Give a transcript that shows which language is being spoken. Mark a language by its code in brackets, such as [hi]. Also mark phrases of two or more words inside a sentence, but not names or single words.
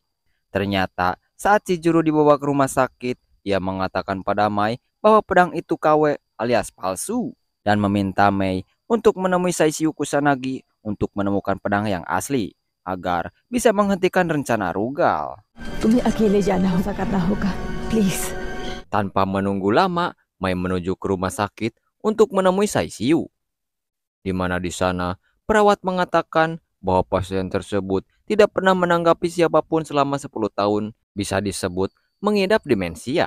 [id] Ternyata, saat Chijuru dibawa ke rumah sakit, ia mengatakan pada Mai bahwa pedang itu KW alias palsu dan meminta Mei untuk menemui Saishio Kusanagi untuk menemukan pedang yang asli agar bisa menghentikan rencana Rugal. [hi] तुम्हें अकेले जाना होगा करना होगा प्लीज। [id] Tanpa menunggu lama, Mai menuju ke rumah sakit untuk menemui Saishio. Di mana di sana, perawat mengatakan bahwa pasien tersebut tidak pernah menanggapi siapapun selama 10 tahun, bisa disebut mengidap demensia.